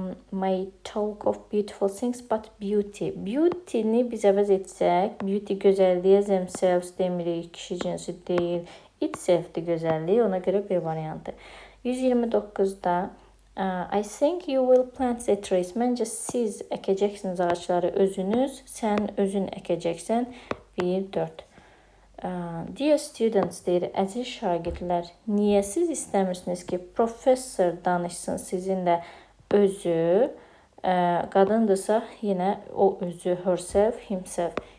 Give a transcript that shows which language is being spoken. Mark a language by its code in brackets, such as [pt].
[en] May talk of beautiful things but beauty. [az] Beauty-ni biz əvəz etsək, beauty gözəlliyə themselves demirik, kişi cinsi deyil. Itself-dir gözəllik, ona görə B variantı. 129-da [en] I think you will plant the trees. [az] Məncə siz əkəcəksiniz ağaçları özünüz, sən özün əkəcəksən. 1, 4. Dear students deyir, əziz şagirdlər, niyə siz istəmirsiniz ki, professor danışsın sizinlə özü, qadındırsa yenə o özü, herself, himself.